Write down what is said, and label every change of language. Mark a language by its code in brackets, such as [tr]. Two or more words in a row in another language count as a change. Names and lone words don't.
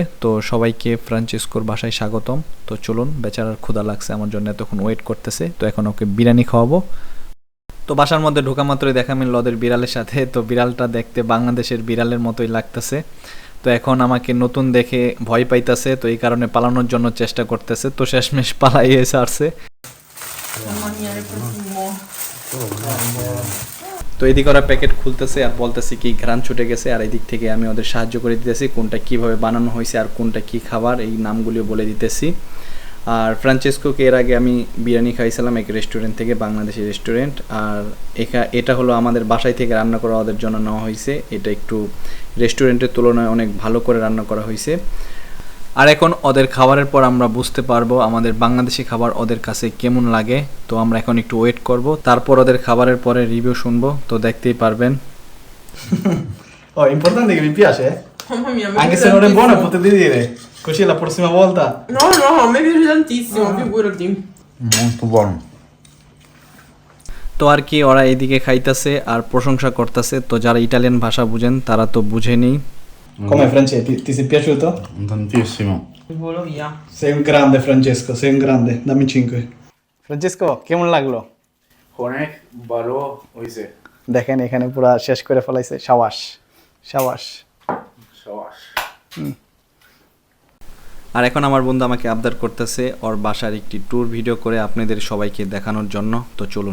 [bn] তো সবাইকে ফ্রান্সেসকোর বাসায় স্বাগতম। তো চলুন, বেচারার ক্ষুধা লাগছে, আমার জন্য এতক্ষণ ওয়েট করতেছে। তো এখন ওকে বিরিয়ানি খাওয়াবো। তো বাসার মধ্যে ঢোকা মাত্রই দেখা মিলল ওদের বিড়ালের সাথে। তো বিড়ালটা দেখতে বাংলাদেশের বিড়ালের মতোই লাগতেছে। তো এখন আমাকে নতুন দেখে ভয় পাইতাছে, তো এই কারণে পালানোর জন্য চেষ্টা করতেছে, তো শেষমেশ পালাইয়ে ছাড়ছে। [it] Mamma mia, che profumo. [bn] তো এদিকে ওরা প্যাকেট খুলতেছে আর বলতেছে কি ঘ্রাণ ছুটে গেছে, আর এদিক থেকে আমি ওদের সাহায্য করে দিতেছি কোনটা কিভাবে বানানো হয়েছে আর কোনটা কি খাবার এই নামগুলিও বলে দিতেছি। আর ফ্রান্সেসকোকে এর আগে আমি বিরিয়ানি খাইছিলাম এক রেস্টুরেন্ট থেকে, বাংলাদেশি রেস্টুরেন্ট, আর এটা হলো আমাদের বাসায় থেকে রান্না করা ওদের জন্য নেওয়া হয়েছে। এটা একটু রেস্টুরেন্টের তুলনায় অনেক ভালো করে রান্না করা হয়েছে। আর এখন ওদের খাবারের পর আমরা বুঝতে পারবো আমাদের বাংলাদেশি খাবার ওদের কাছে কেমন লাগে। তো আমরা এখন একটু ওয়েট করব, তারপর ওদের খাবারের পরে রিভিউ শুনবো, তো দেখতেই পারবেন। [it] Oh, è importante che mi piace, eh? Mamma mia, mi Anche piace se non è buono tantissimo. potete dire. Così la prossima volta. No, no, a me piace tantissimo, figurati. Molto buono. [bn] তো আর কি ওরা এদিকে খাইতেছে আর প্রশংসা করতেছে, তো যারা ইটালিয়ান ভাষা বুঝেন তারা তো বুঝেনি। [it] Com'è Francesco? Ti sei piaciuto? Tantissimo. Volo via. Sei un grande Francesco, sei un grande. Dammi 5. Francesco, [bn] কেমন লাগলো? অনেক ভালো হয়েছে। দেখেন এখানে পুরো শেষ করে ফেলাইছে। শাবাশ শাবাশ। সাবাস। আর এখন আমার বন্ধু আমাকে আবদার করতেছে ওর বাসার একটি ট্যুর ভিডিও করে আপনাদের সবাইকে দেখানোর জন্য, তো চলুন।